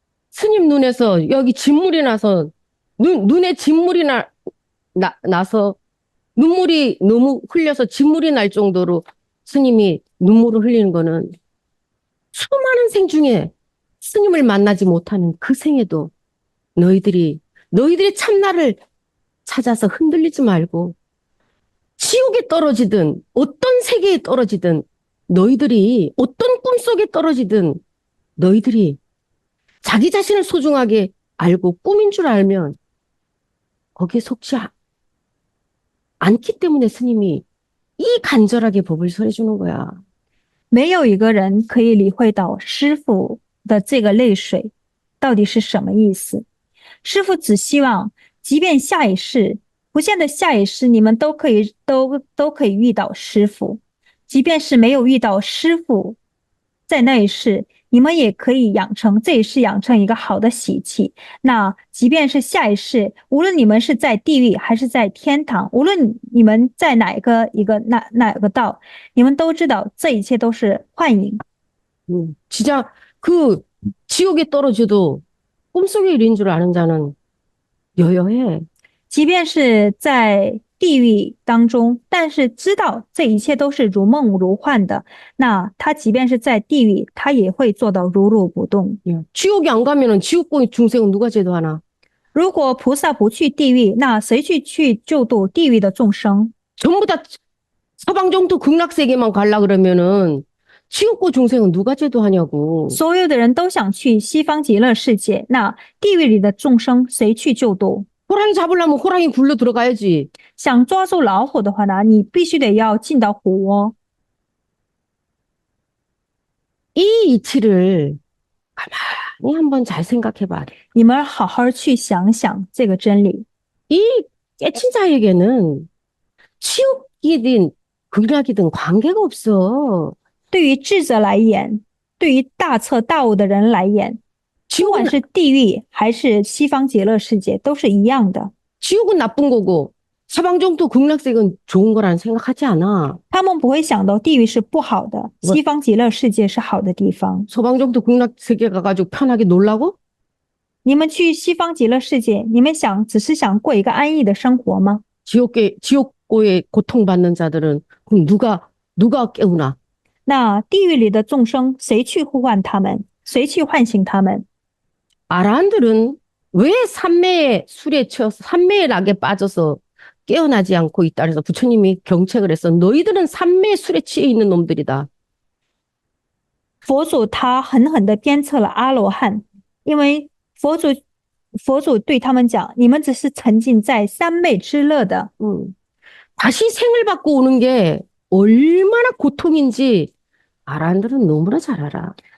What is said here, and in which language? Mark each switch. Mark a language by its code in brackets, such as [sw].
[ko] 스님 눈에서 여기 진물이 나서 눈에 진물이 나서 눈물이 너무 흘려서 진물이 날 정도로 스님이 눈물을 흘리는 거는 수많은 생 중에 스님을 만나지 못하는 그 생에도 너희들이 참나를 찾아서 흔들리지 말고 지옥에 떨어지든 어떤 세계에 떨어지든 너희들이 어떤 꿈속에 떨어지든 너희들이 자기 자신을 소중하게 알고 꿈인 줄 알면 거기에 속지 않기 때문에 스님이 이 간절하게 법을 설해주는 거야. [zh] 没有一个人可以理会到师父的这个泪水到底是什么意思。师父只希望，即便下一世，不见得下一世你们都可以遇到师父，即便是没有遇到师父，在那一世你们也可以这一世养成一个好的习气。那即便是下一世，无论你们是在地狱还是在天堂，无论你们在哪个道，你们都知道这一切都是幻影。 [ko] 진짜 그 지옥에 떨어져도 꿈속의 일인 줄 아는 자는 여여해. [zh] 即便是在地狱当中，但是知道这一切都是如梦如幻的，那他即便是在地狱，他也会做到如如不动。 [ko] 지옥에 안 가면은 지옥의 중생은 누가 제도하나? [zh] 如果菩萨不去地狱，那谁去救度地狱的众生？ [ko] 전부 다 서방정토 극락세계만 가려 그러면은 지옥고 중생은 누가 제도하냐고. [zh] 所有的人都想去西方极乐世界，那地狱里的众生谁去救度？ [ko] 호랑이 잡으려면 호랑이 굴러 들어가야지. [zh] 想抓住老虎的话呢，你必须得要进到虎窝。 [ko] 이 이치를 가만히 한번 잘 생각해봐. [zh] 你们好好去想想这个真理。 [ko] 이 깨친 자에게는 지옥이든 극락이든 관계가 없어. [zh] 对于智者来言，对于大彻大悟的人来言，不管 [ko] 지옥은, [zh] 是地狱还是西方极乐世界，都是一样的。 [ko] 지옥은 나쁜 거고 서방정토 극락세계는 좋은 거라는 생각하지 않아. [zh] 他们不会想到地狱是不好的，西方极乐世界是好的地方。 [ko] 서방정토 극락세계 가가지고 편하게 놀라고? [zh] 你们去西方极乐世界，你们只是想过一个安逸的生活吗？ [ko] 지옥고에 고통받는 자들은 그럼 누가 깨우나? [zh] 那地狱里的众生，谁去呼唤他们？谁去唤醒他们？ [ko] 아란들은 왜 산매의 술에 취해서 산매의 낙에 빠져서 깨어나지 않고 있다. 그래서 부처님이 경책을 해서 너희들은 산매의 술에 취해 있는 놈들이다. [zh] 佛祖他狠狠地鞭策了阿罗汉，因为佛祖对他们讲：你们只是沉浸在三昧之乐的。 [ko] 다시 생을 받고 오는 게 얼마나 고통인지 아란들은 너무나 잘 알아.